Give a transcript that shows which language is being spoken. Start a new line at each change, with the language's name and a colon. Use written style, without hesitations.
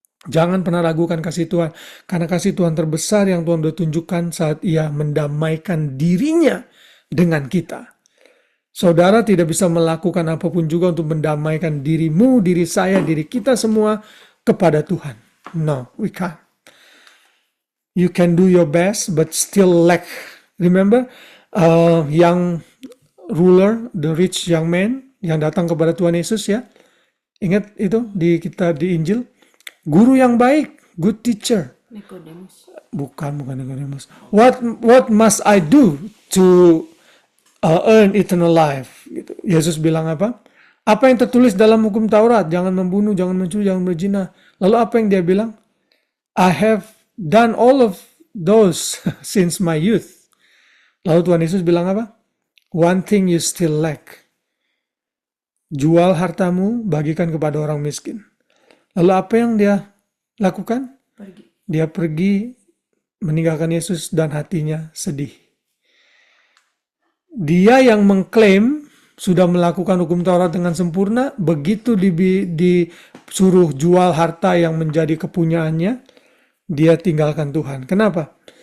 Indonesian: Jangan pernah ragukan kasih Tuhan, karena kasih Tuhan terbesar yang Tuhan sudah tunjukkan saat Ia mendamaikan dirinya dengan kita. Saudara tidak bisa melakukan apapun juga untuk mendamaikan dirimu, diri saya, diri kita semua kepada Tuhan.
English: No, we can't. You can do your best, but still lack. Remember, young ruler, the rich young man
Indonesian: yang datang kepada Tuhan Yesus ya. Ingat itu di Injil. Guru yang baik,
English: good teacher.
Indonesian: Nikodemus. Bukan Nikodemus.
English: What must I do to earn eternal life?
Indonesian: Gitu. Yesus bilang apa? Apa yang tertulis dalam hukum Taurat? Jangan membunuh, jangan mencuri, jangan berzina. Lalu apa yang dia bilang?
English: I have done all of those since my youth.
Indonesian: Lalu Tuhan Yesus bilang apa?
English: One thing you still lack.
Indonesian: Jual hartamu, bagikan kepada orang miskin. Lalu apa yang dia lakukan? Dia pergi meninggalkan Yesus dan hatinya sedih. Dia yang mengklaim sudah melakukan hukum Taurat dengan sempurna, begitu disuruh jual harta yang menjadi kepunyaannya, dia tinggalkan Tuhan. Kenapa?